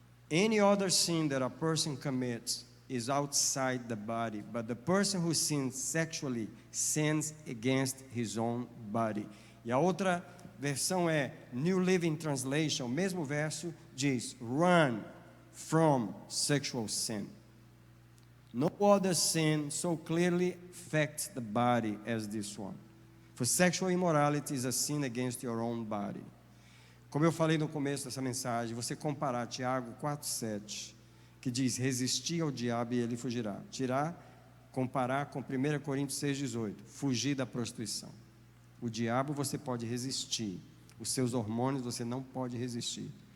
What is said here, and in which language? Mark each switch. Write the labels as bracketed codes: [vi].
[en] Any other sin that a person commits is outside the body, but the person who sins sexually sins against his own body. [pt] E a outra versão é New Living Translation, o mesmo verso diz: [en] run from sexual sin. No other sin so clearly affects the body as this one. For sexual immorality is a sin against your own body. [pt] Como eu falei no começo dessa mensagem, você comparar Tiago 4,7, que diz: resistir ao diabo e ele fugirá. Comparar com 1 Coríntios 6,18, fugir da prostituição. O diabo você pode resistir, os seus hormônios você não pode resistir.